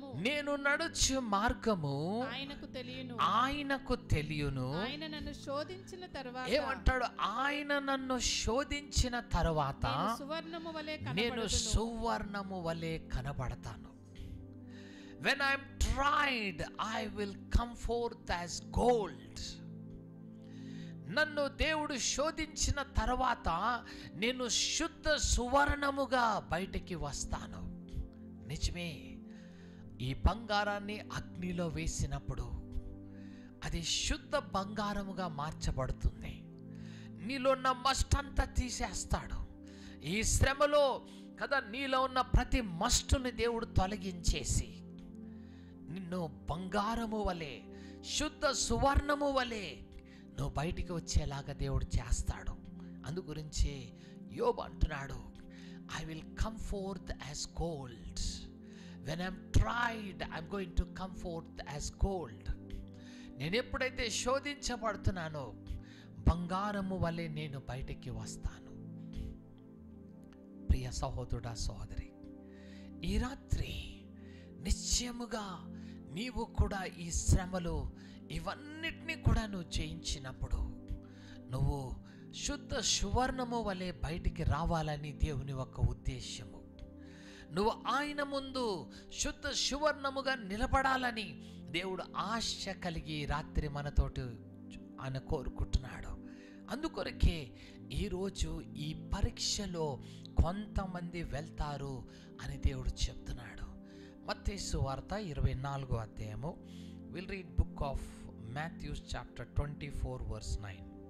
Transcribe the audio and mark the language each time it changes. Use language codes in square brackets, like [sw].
[te] నడుచు మార్గము ఆయనకు తెలియను. ఆయన నన్ను శోధించిన తరువాత ఏమంటాడు? ఆయన నన్ను శోధించిన తరువాత నేను సువర్ణము వలె కనబడతాను. When I am tried, I will come forth as gold. నన్ను దేవుడు శోధించిన తర్వాత నేను శుద్ధ సువర్ణముగా బయటికి వస్తాను. నిజమే, ఈ బంగారాన్ని అగ్నిలో వేసినప్పుడు అది శుద్ధ బంగారముగా మార్చబడుతుంది. నీలో ఉన్న మస్టంతా తీసేస్తాడు. ఈ శ్రమలో కదా నీలో ఉన్న ప్రతి మస్టుని దేవుడు తొలగించేసి నిన్ను బంగారము వలె, శుద్ధ సువర్ణము వలె నువ్వు బయటికి వచ్చేలాగా దేవుడు చేస్తాడు. [en] అందుగురించి యోబు అంటున్నాడు, I will come forth as gold. When I'm tried, I'm going to come forth as gold. [te] నేను ఎప్పుడైతే శోధించబడుతున్నానో బంగారము వలె నేను బయటికి వస్తాను. ప్రియ సహోదరుడా, సహోదరి, ఈ రాత్రి నిశ్చయముగా నీవు కూడా ఈ శ్రమలు ఇవన్నిటినీ కూడా నువ్వు జయించినప్పుడు నువ్వు శుద్ధ సువర్ణము వలె బయటికి రావాలని దేవుని ఒక ఉద్దేశము. నువ్వు ఆయన ముందు శుద్ధ సువర్ణముగా నిలబడాలని దేవుడు ఆశ కలిగి రాత్రి మనతోటి ఆయన కోరుకుంటున్నాడు. అందుకొరకే ఈరోజు ఈ పరీక్షలో కొంతమంది వెళ్తారు అని దేవుడు చెప్తున్నాడు. మత్తయి సువార్త 24వ అధ్యాయము. [en] We'll read book of Matthew chapter 24 verse 9.